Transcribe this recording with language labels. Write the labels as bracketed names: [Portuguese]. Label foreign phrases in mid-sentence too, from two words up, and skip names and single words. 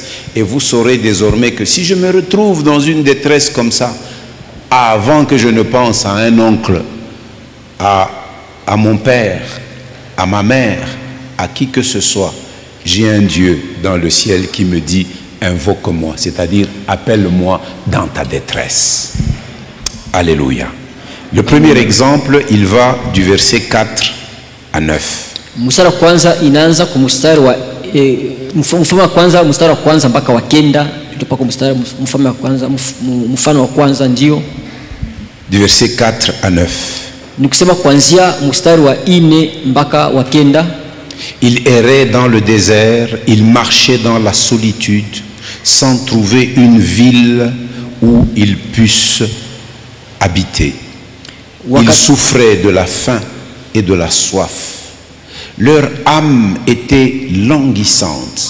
[French] Et vous saurez désormais que si je me retrouve dans une détresse comme ça, avant que je ne pense à un oncle, à mon père, à ma mère, à qui que ce soit, j'ai un Dieu dans le ciel qui me dit invoque-moi, c'est-à-dire appelle-moi dans ta détresse. Alléluia. Le premier exemple, il va du verset 4 à 9. [Swahili] Mstari wa kwanza inaanza kwa mstari wa mfano wa kwanza, mstari wa kwanza mpaka wa 9, ndipo kwa mstari mfano wa kwanza, mfano wa kwanza ndio [French] du verset 4 à 9. [Swahili] Nikusema kuanzia mstari wa 4 mpaka wa 9. [French] Il errait dans le désert, il marchait dans la solitude, sans trouver une ville où il puisse habiter. Ils souffraient de la faim et de la soif. Leur âme était languissante.